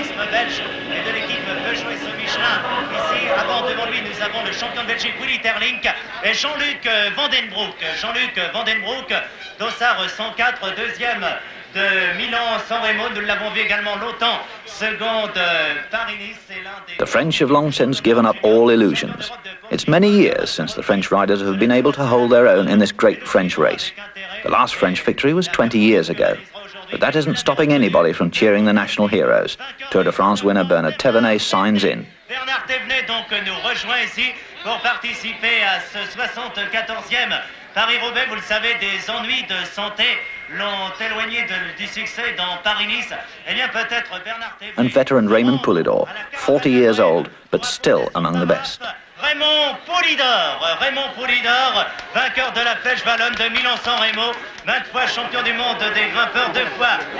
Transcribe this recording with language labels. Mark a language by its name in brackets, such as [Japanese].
[French] Belge et de l'équipe Peugeot et Michelin. Ici, avant devant lui, nous avons le champion de Belgique Willy Terlink et Jean-Luc Vandenbroek. Jean-Luc Vandenbroek, dossard 104, deuxième de Milan-San Remo. Nous l'avons vu également longtemps, seconde Paris-Nice. [English] The French have long since given up all illusions. It's many years since the French riders have been able to hold their own in this great French race. The last French victory was 20 years ago. But that isn't stopping anybody from cheering the national heroes. Tour de France winner Bernard Thévenet signs in. [French] Bernard Thévenet donc nous rejoint ici pour participer à ce 74e Paris-Roubaix. Vous le savez, des ennuis de santé l'ont éloigné du succès dans Paris-Nice. Eh bien, peut-être Bernard Thévenet... [English] And veteran Raymond Poulidor, 40 years old, but still among the best. [French] Raymond Poulidor, vainqueur de la Flèche Wallonne de Milan-San Remo, 20 fois champion du monde des grimpeurs, 2 fois.